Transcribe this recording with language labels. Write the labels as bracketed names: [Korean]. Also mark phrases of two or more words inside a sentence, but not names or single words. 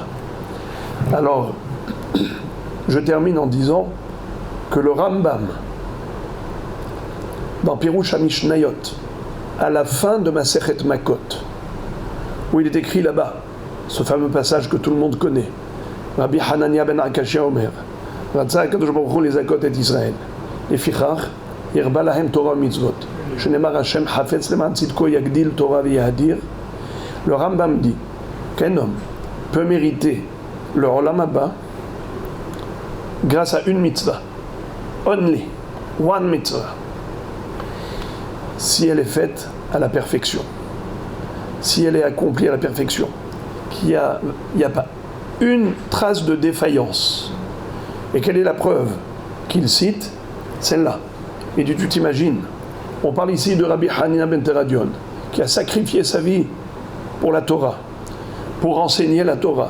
[French] Alors, je termine en disant que le Rambam, dans Pirush HaMishnayot, à la fin de Masechet Makot, où il est écrit là-bas, ce fameux passage que tout le monde connaît, [Hebrew] רבי חנניא בן עקשיא אומר, רצה הקדוש ברוך הוא לזכות את ישראל, לפיכך, הרבה להם תורה מצוות, שנאמר ה' חפץ למען צדקו יגדיל תורה ויאדיר. [French] Le Rambam dit qu'un homme peut mériter le Olam Haba grâce à une mitzvah, [English] only, one [French] mitzvah, si elle est faite à la perfection, si elle est accomplie à la perfection, qu'il n'y a pas une trace de défaillance. Et quelle est la preuve qu'il cite? Celle-là. Et tu t'imagines, on parle ici de Rabbi Hanina ben Teradion, qui a sacrifié sa vie pour la Torah, pour enseigner la Torah.